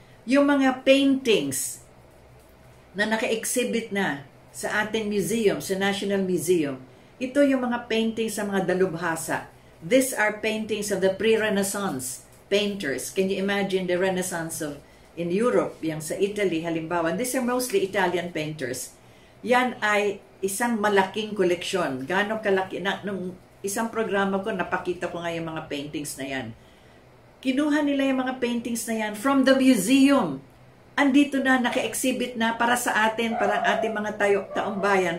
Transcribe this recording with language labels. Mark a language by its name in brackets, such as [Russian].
[Filipino] Yung mga paintings na naka-exhibit na sa ating museum, sa National Museum, ito yung mga paintings sa mga dalubhasa. [English] These are paintings of the pre-Renaissance painters. Can you imagine the Renaissance in Europe, [Filipino] yung sa Italy, halimbawa? [English] These are mostly Italian painters. [Filipino] Yan ay isang malaking koleksyon. Gaano kalaki? Nung isang programa ko, napakita ko nga yung mga paintings na yan. Kinuha nila yung mga paintings na yan [English] from the museum. [Filipino] Andito na, naka-exhibit na para sa atin, para ang ating mga taong bayan.